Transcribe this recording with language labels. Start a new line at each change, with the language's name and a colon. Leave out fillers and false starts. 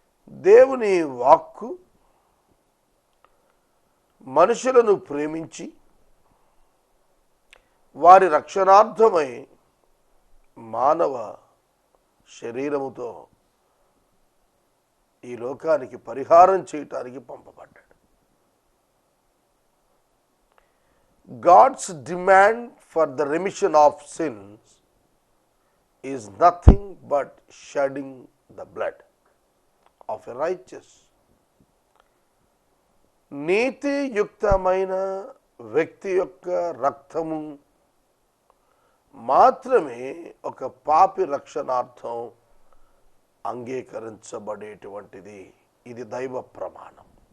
Telugu: దేవుని వాక్కు మనుషులను ప్రేమించి వారి రక్షణార్థమై మానవ శరీరముతో ఈ లోకానికి పరిహారం చేయటానికి పంపబడ్డాడు.
English: God's demand for the remission of sins is nothing but shedding the blood of a righteous.
Telugu: నీతియుక్తమైన వ్యక్తి యొక్క రక్తము మాత్రమే ఒక పాపి రక్షణార్థం అంగీకరించబడేటువంటిది. ఇది దైవ ప్రమాణం.